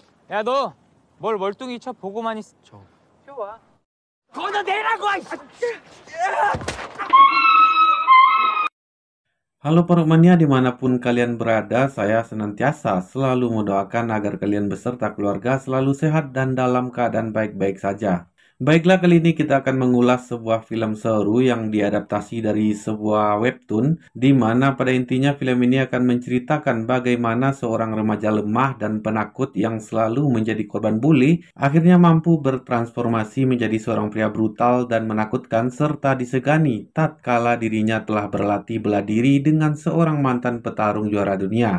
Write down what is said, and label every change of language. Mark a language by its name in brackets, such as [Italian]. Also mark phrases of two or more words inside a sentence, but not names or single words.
[Korean] 야, 너 뭘 멀뚱히 쳐 보고만 있어. 좋아. 거기서 내라고! [Indonesian] Halo Perukmania dimanapun kalian berada, saya senantiasa selalu mendoakan agar kalian beserta keluarga selalu sehat dan dalam keadaan baik-baik saja. Baiklah, kali ini kita akan mengulas sebuah film seru yang diadaptasi dari sebuah webtoon, di mana pada intinya film ini akan menceritakan bagaimana seorang remaja lemah dan penakut yang selalu menjadi korban bully, akhirnya mampu bertransformasi menjadi seorang pria brutal dan menakutkan serta disegani tatkala dirinya telah berlatih bela diri dengan seorang mantan petarung juara dunia.